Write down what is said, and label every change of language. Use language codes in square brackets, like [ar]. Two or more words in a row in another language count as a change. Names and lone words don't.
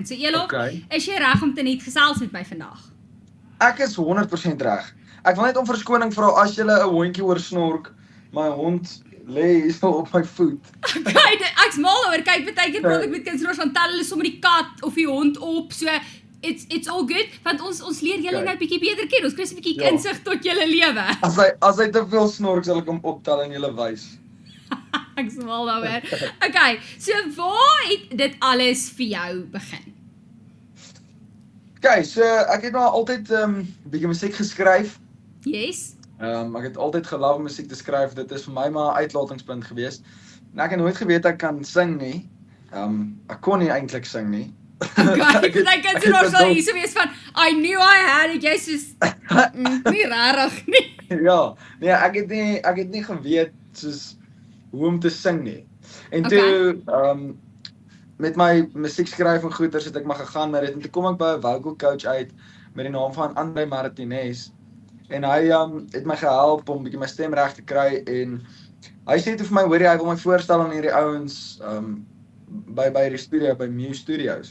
[af] So Elof, is jy reg om te net gesels met my vandag? Ek is 100% reg. Ek wil net om verskoning vra as jy 'n hondjie hoor snork. My hond lê hier so op my voet. Kyk, ek's mal oor. Kyk, baie keer praat ek met kunstenaars van tel hulle sommer die kat of die hond op. [en] So it's all good, [af] want ons leer julle nou bietjie beter ken. Ons kry 'n bietjie insig tot julle lewe. As hy te veel snork, sal ek hom optel en julle wys. Ek smal daaroor. Okay, so waar het dit alles vir jou begin? Okay, so ek het maar altyd bietjie musiek geskryf. Yes. Ek het altyd geloof om musiek te skryf. Dit is vir my maar 'n uitlatingspunt gewees. En ek het nooit geweet ek kan sing nie. Ek kon nie eintlik sing nie. Okay, ek kan sien ons al hierso wees van [en] I knew I had it, [af] jy soos nie rarig nie. Ja, nee, ek het nie geweet soos hoe om te sing nie. En toe met my musiek skryf en goeters het ek maar gegaan met dit en toe kom ek by 'n vocal coach uit met die naam van Andre Martinez en hy het my gehelp om bietjie my stem reg te kry en hy sê toe vir my hoor jy hy wil my voorstel aan hierdie ouens by die studio by Muse Studios.